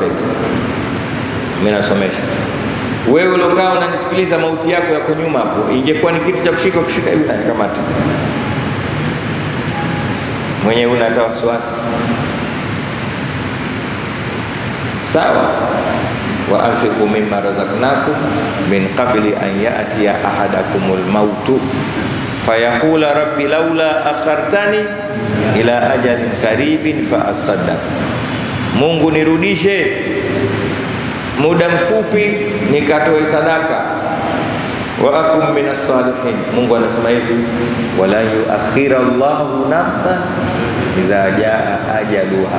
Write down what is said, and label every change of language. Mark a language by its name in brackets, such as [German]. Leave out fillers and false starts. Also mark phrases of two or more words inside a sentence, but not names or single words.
[Swahili] Mimi nasomesha. Wewe ulokaa unanisikiliza, mauti yako yako nyuma hapo. Ingekuwa ni kitu cha kushika hivi na kamata. Mwenyewe una wasiwasi. Sawa? [Arabic] وأنفقوا مما رزقناكم من قبل أن يأتي أحدكم الموت فيقول رب لولا أخرتني إلى أجل قريب فأصدق. [Swahili] Mungu nirudishe muda mfupi nikatoe sadaka, [Arabic] وأكن من الصالحين. [Swahili] Mungu anasema hivi, [Arabic] ولا يؤخر الله نفسا إذا جاء أجلها.